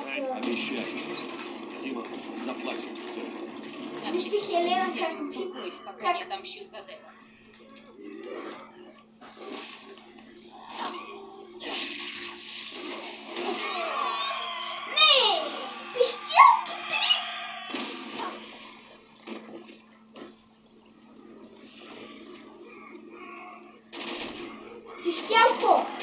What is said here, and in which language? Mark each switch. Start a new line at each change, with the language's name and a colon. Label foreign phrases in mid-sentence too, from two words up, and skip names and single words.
Russian: Обещай. Симонс заплатит за все.
Bulgarian: Вижте Хелена как...
Russian: Успокойся, пока не отомщу за Дева. Не!
Bulgarian: Пищялките! Пищялко!